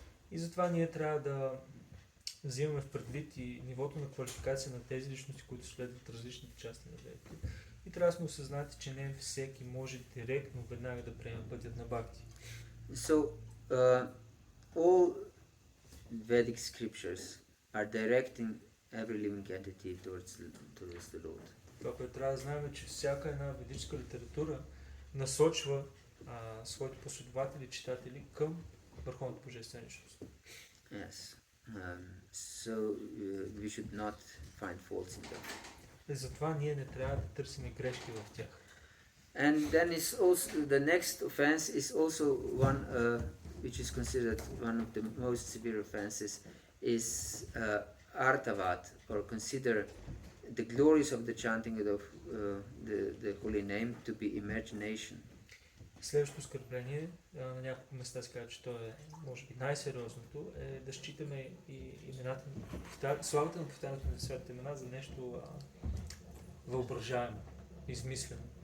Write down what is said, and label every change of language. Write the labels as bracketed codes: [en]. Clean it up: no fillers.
[bg] И затова ние трябва да взимаме в предвид и нивото на квалификация на тези личности, които следват различните части на ведата. И трябва да сме осъзнати, че не всеки може директно веднага да приеме пътят на бхакти. [en] So all Vedic scriptures are directing every living entity towards the Lord. [bg] Това, което трябва да знаем е, че всяка една ведическа литература насочва своите последователи, читатели към върховната божествена личност. [en] Yes. So we should not find faults in them. [bg] И затова ние не трябва да търсим грешки в тях. [en] And then is also the next offense is also one which is considered one of the most severe offenses is artavat, or consider the glories of the chanting of the holy name to be imagination. [bg] Следващото оскърбление, на няколко места се казва, че то е, може би, най-сериозното, е да считаме и имената, славата на повтарянето на светите имена за нещо въображаемо, измислено.